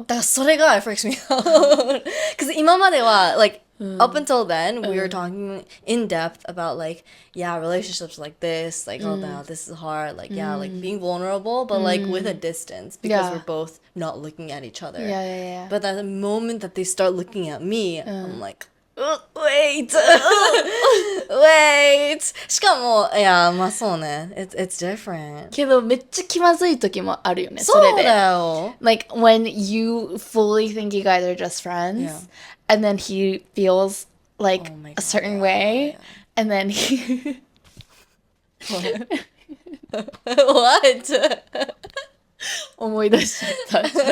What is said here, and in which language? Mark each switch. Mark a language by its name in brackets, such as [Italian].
[Japanese] だからそれが [English] freaks me out. Because [Japanese] 今までは [English] like up until then we were talking in depth about like relationships like this, like oh now this is hard, like like being vulnerable, but like with a distance because we're both not looking at each other. Yeah. But at the moment that they start looking at me, I'm like, wait, wait. [Japanese] しかもまあそうね、 [English] it's different. [Japanese] けど、めっちゃ気まずい時もあるよね。そうだよ。 [English] Like when you fully think you guys are just friends, and then he feels like a certain way, and then he. What? [Japanese] 思い出しちゃった。